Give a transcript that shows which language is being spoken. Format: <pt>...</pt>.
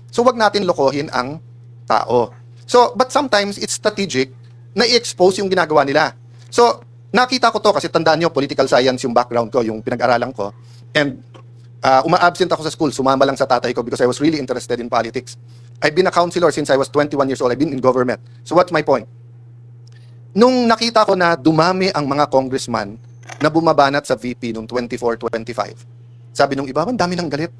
<tl>So wag natin lokohin ang tao.</tl> <en>So, but sometimes it's strategic</en> <tl>na i-expose yung ginagawa nila. So, nakita ko to kasi tandaan nyo, political science yung background ko, yung pinag-aralan ko.</tl> <en>And</en> <tl>uma-absent ako sa</tl> <en>school,</en> <tl>sumama lang sa tatay ko</tl> <en>because I was really interested in politics. I've been a counselor since I was 21 years old. I've been in government. So what's my point?</en> <tl>Nung nakita ko na dumami ang mga congressman na bumabanat sa VP nung 24-25, sabi nung iba, ang dami ng galit.</tl>